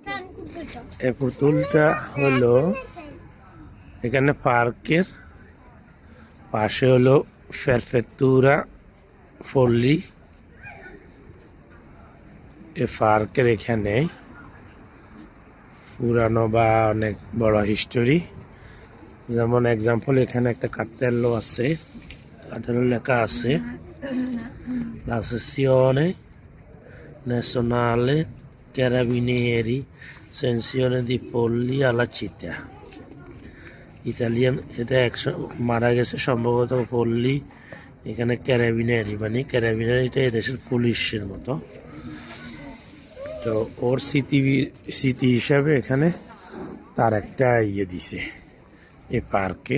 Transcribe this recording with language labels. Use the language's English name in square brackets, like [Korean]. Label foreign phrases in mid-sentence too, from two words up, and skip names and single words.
[Bangla] এই পুতুলটা হলো এখানে পার্কের পাশে হলো ফেরফেতুরা পল্লী। এই পার্কের এখানে পুরানো বা অনেক বড় হিস্টোরি, যেমন এক্সাম্পল এখানে একটা কার্তেল্লো আছে, কার্তেল্লো লেখা আছে [Italian] l'associazione nazionale carabinieri sezione di Polli alla città [Bangla] ইতালিয়ান। এটা মারা গেছে সম্ভবত পল্লী, এখানে ক্যারাবিনারি মানে ক্যারাবিনারিটা এদেশের পুলিশের মতো। তো ওর স্মৃতি হিসাবে এখানে তার একটা ইয়ে দিছে এই পার্কে।